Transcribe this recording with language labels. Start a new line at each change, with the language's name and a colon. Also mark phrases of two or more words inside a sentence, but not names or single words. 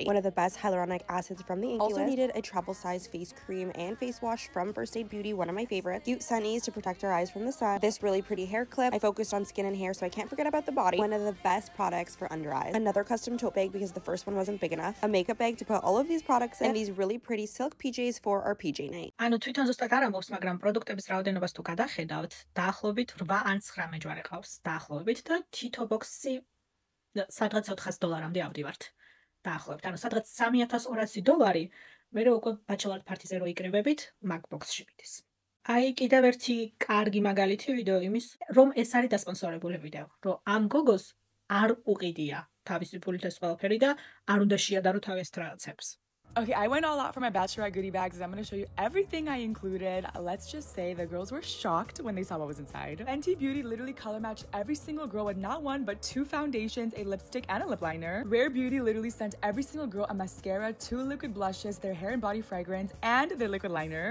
English: One of the best hyaluronic acids from the Inkey Also needed a travel size face cream and face wash from First Aid Beauty, one of my favorites. Cute sunnies to protect our eyes from the sun. This really pretty hair clip. I focused on skin and hair, so I can't forget about the body. One of the best products for under eyes. Another custom tote bag because the first one wasn't big enough. A makeup bag to put all of these products in, and these really pretty silk PJs for our PJ night.
Georgian: ანუ თვითონ ზუსტად არ ამბობს, მაგრამ პროდუქტების რაოდენობას თუ გადახედავთ, დაახლოებით 8 ან 9 მეჯვარე ყავს. დაახლოებით და თითო ბოქსი სადღაც $400-მდე ავდივართ. დაახლოებით. ანუ სადღაც $3200 მე უკვე
English: bachelor party
Georgian: რო იკრიბებით, მაგ ბოქსში მიდის. აი კიდევ ერთი კარგი მაგალითი ვიდეო იმის, რომ ეს არის დასპონსორებული ვიდეო, რომ ამ გოგოს არ უყიდია თავისი ფულით ეს ყველაფერი და არ უნდა შეადარო თავის რაღაცებს.
English: Okay, I went all out for my bachelorette goodie bags, and I'm going to show you everything I included. Let's just say the girls were shocked when they saw what was inside. Fenty Beauty literally color matched every single girl with not one, but 2 foundations, a lipstick, and a lip liner. Rare Beauty literally sent every single girl a mascara, 2 liquid blushes, their hair and body fragrance, and their liquid liner.